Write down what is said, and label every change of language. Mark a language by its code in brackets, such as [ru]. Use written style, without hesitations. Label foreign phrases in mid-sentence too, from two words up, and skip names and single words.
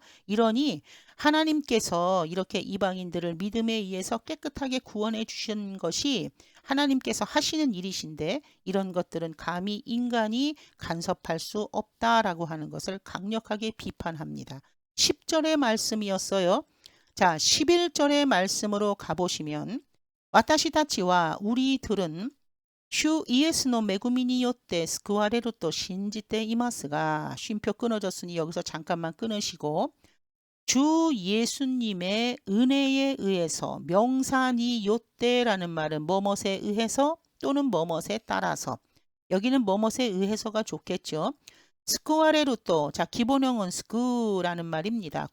[ko] 이러니 하나님께서 이렇게 이방인들을 믿음에 의해서 깨끗하게 구원해 주신 것이 하나님께서 하시는 일이신데 이런 것들은 감히 인간이 간섭할 수 없다라고 하는 것을 강력하게 비판합니다. 10절의 말씀이었어요. 자, 11절의 말씀으로 가보시면 [ja] 私たちは [ko] 우리들은 [ja] 主イエスの恵みによって救われると信じていますが, [ko] 쉼표 끊어졌으니 여기서 잠깐만 끊으시고 주 예수님의 은혜에 의해서 명사니 요때라는 말은 뭐뭇에 의해서 또는 뭐뭇에 따라서 여기는 뭐뭇에 의해서가 좋겠죠. 스쿠아레루또 자 기본형은 스쿠라는 말입니다.